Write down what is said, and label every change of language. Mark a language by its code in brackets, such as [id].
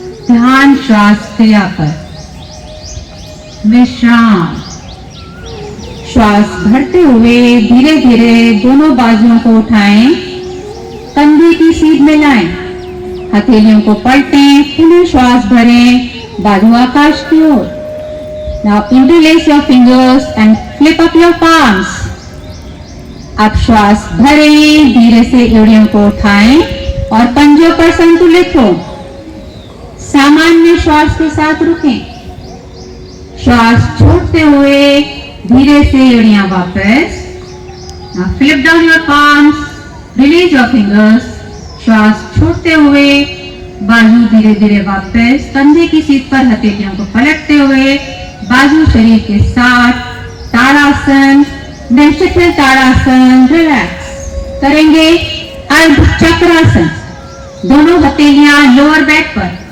[hi] ध्यान श्वास क्रिया पर। विश्राम। श्वास भरते हुए धीरे धीरे दोनों बाजुओं को उठाएं, कंधे की सीध में लाएं, हथेलियों को पलटें, पुनः श्वास भरें, बाजू आकाश की ओर। [en] Now interlace your fingers and flip up your palms. [hi] अब श्वास भरें, धीरे से एड़ियों को उठाएं और पंजों पर संतुलित हो। सामान्य श्वास के साथ रुकें। श्वास छोड़ते हुए धीरे से एड़ियां वापस। [en] Now flip down your palms, release your fingers. [hi] श्वास छोड़ते हुए बाजू धीरे धीरे वापस, कंधे की सीध पर हथेलियों को पलटते हुए बाजू शरीर के साथ। ताड़ासन, शिथिल ताड़ासन, रिलैक्स करेंगे। अर्ध चक्रासन, दोनों हथेलियां लोअर बैक पर।